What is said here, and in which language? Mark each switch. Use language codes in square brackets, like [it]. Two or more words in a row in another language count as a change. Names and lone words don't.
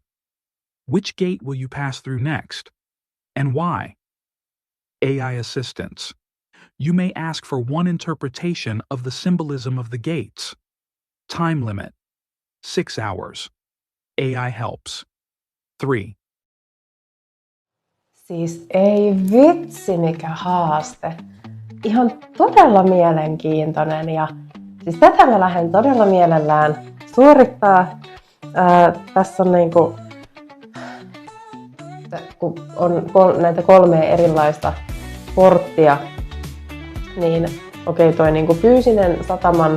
[en] Which gate will you pass through next, and why? AI assistance. You may ask for one interpretation of the symbolism of the gates. Time limit: 6 hours. AI helps. 3. [fi] Siis ei vitsi mikä haaste. Ihan todella mielenkiintoinen ja siis tätä mä lähden todella mielellään suorittaa. Tässä on niinku, kun on näitä 3 erilaista porttia, niin okei, toi niinku fyysinen sataman